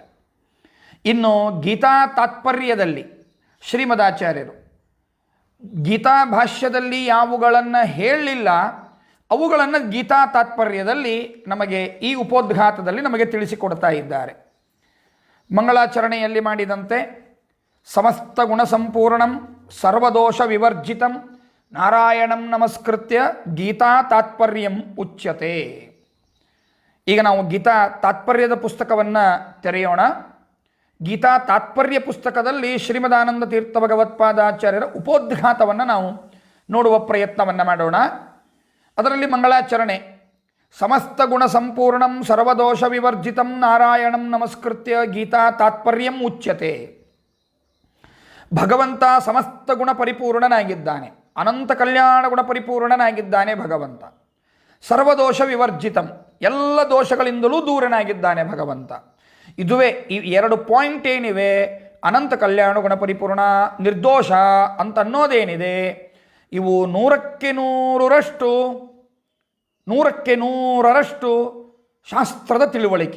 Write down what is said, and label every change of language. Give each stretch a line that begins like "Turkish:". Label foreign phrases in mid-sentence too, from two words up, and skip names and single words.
Kannada: ಇನ್ನು ಗೀತಾ ತಾತ್ಪರ್ಯದಲ್ಲಿ ಶ್ರೀಮದಾಚಾರ್ಯರು ಗೀತಾ ಭಾಷ್ಯದಲ್ಲಿ ಯಾವುಗಳನ್ನು ಹೇಳಲಿಲ್ಲ ಅವುಗಳನ್ನು ಗೀತಾ ತಾತ್ಪರ್ಯದಲ್ಲಿ ನಮಗೆ ಈ ಉಪೋದ್ಘಾತದಲ್ಲಿ ನಮಗೆ ತಿಳಿಸಿಕೊಡ್ತಾ ಇದ್ದಾರೆ. ಮಂಗಳಾಚರಣೆಯಲ್ಲಿ ಮಾಡಿದಂತೆ
Sanskrit: ಸಮಸ್ತ ಗುಣಸಂಪೂರ್ಣಂ ಸರ್ವದೋಷ ವಿವರ್ಜಿತಂ ನಾರಾಯಣಂ ನಮಸ್ಕೃತ್ಯ ಗೀತಾ ತಾತ್ಪರ್ಯಂ ಉಚ್ಯತೆ.
Kannada: ಈಗ ನಾವು ಗೀತಾ ತಾತ್ಪರ್ಯದ ಪುಸ್ತಕವನ್ನು ತೆರೆಯೋಣ. ಗೀತಾ ತಾತ್ಪರ್ಯ ಪುಸ್ತಕದಲ್ಲಿ ಶ್ರೀಮದಾನಂದ ತೀರ್ಥ ಭಗವತ್ಪಾದಾಚಾರ್ಯರ ಉಪೋದ್ಘಾತವನ್ನು ನಾವು ನೋಡುವ ಪ್ರಯತ್ನವನ್ನು ಮಾಡೋಣ. ಅದರಲ್ಲಿ ಮಂಗಳಾಚರಣೆ
Sanskrit: ಸಮಸ್ತ ಗುಣ ಸಂಪೂರ್ಣಂ ಸರ್ವದೋಷ ವಿವರ್ಜಿತಂ ನಾರಾಯಣಂ ನಮಸ್ಕೃತ್ಯ ಗೀತಾ ತಾತ್ಪರ್ಯಂ ಉಚ್ಯತೆ.
Kannada: ಭಗವಂತ ಸಮಸ್ತ ಗುಣ ಪರಿಪೂರ್ಣನಾಗಿದ್ದಾನೆ, ಅನಂತ ಕಲ್ಯಾಣ ಗುಣ ಪರಿಪೂರ್ಣನಾಗಿದ್ದಾನೆ ಭಗವಂತ.
Sanskrit: ಸರ್ವದೋಷ ವಿವರ್ಜಿತಂ,
Kannada: ಎಲ್ಲ ದೋಷಗಳಿಂದಲೂ ದೂರನಾಗಿದ್ದಾನೆ ಭಗವಂತ. ಇದುವೇ ಈ ಎರಡು ಪಾಯಿಂಟ್ ಏನಿವೆ, ಅನಂತ ಕಲ್ಯಾಣ ಗುಣ ಪರಿಪೂರ್ಣ, ನಿರ್ದೋಷ ಅಂತ ಅನ್ನೋದೇನಿದೆ, ಇವು 100% ಶಾಸ್ತ್ರದ ತಿಳುವಳಿಕೆ.